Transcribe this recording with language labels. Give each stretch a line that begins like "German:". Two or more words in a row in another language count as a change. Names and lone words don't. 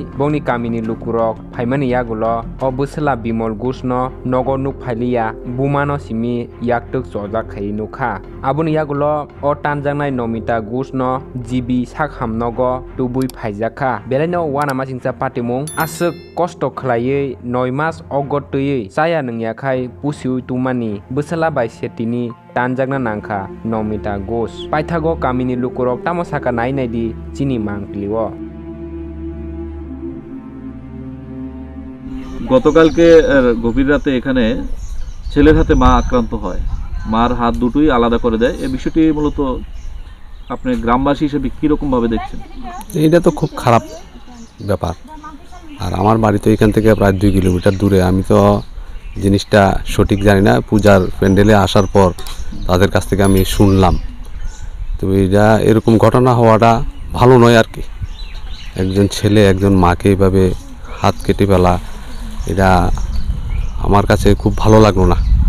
Kok Borok: बौनि कामिनि लुकुरक फाइमानि यागुलो अ बोसला बिमल घोषनो नगो नुक फाइलिया बुमानो सिमी याकटोक सजा खाई नुखा आबनो यागुलो अ तानजांनाय नमिता घोषनो जिबि साक हामनगो तुबुई फाइजाखा बेलायनो वानामा सिंसा पाटिमुं आसोक कष्ट खलायै 9 मास अगतयै साया नंयाखाय पुसिउ तुमानि बोसला बाय सेटिनि तानजागना नांखा नमिता घोष पाइथागो कामिनि लुकुरक तामसाका नायनायदि चिनि मांगलिओ
Bangla: গতকালকে গভীর রাতে এখানে ছেলের হাতে মা আক্রান্ত হয় মার হাত দুটোই আলাদা করে দেয় এই বিষয়টি মূলত আপনি গ্রামবাসী হিসেবে কি রকম ভাবে দেখছেন এটা তো খুব খারাপ ব্যাপার আর আমার বাড়ি তো এখান থেকে প্রায় 2 কিলোমিটার দূরে আমি তো জিনিসটা সঠিক জানি না পূজার প্যান্ডেলে আসার পর তাদের কাছ থেকে আমি শুনলাম তো এটা এরকম ঘটনা হওয়াটা ভালো নয় আর কি একজন ছেলে একজন মাকে এইভাবে হাত কেটে ফেলা এটা আমার কাছে খুব ভালো লাগলো না